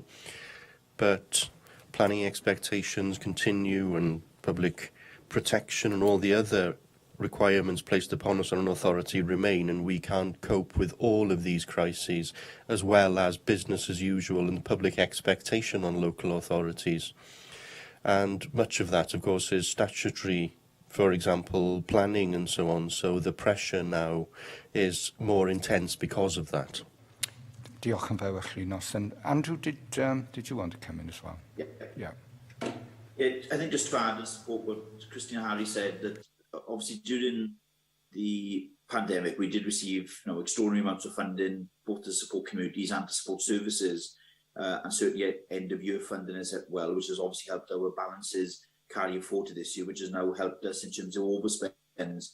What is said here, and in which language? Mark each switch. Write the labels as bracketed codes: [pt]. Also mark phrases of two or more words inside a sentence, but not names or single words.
[en] But planning expectations continue, and public protection and all the other requirements placed upon us on an authority remain, and we can't cope with all of these crises, as well as business as usual and the public expectation on local authorities. And much of that, of course, is statutory, for example, planning and so on. So the pressure now is more intense because of that. [cy] Diolch yn fawr, Llwynos. [en] And Andrew, did you want to come in as well? Yeah. I think just to add and support what Christine Harry said, that obviously during the pandemic we did receive extraordinary amounts of funding, both to support communities and to support services, and certainly end of year funding as well, which has obviously helped our balances carrying forward to this year, which has now helped us in terms of overspends.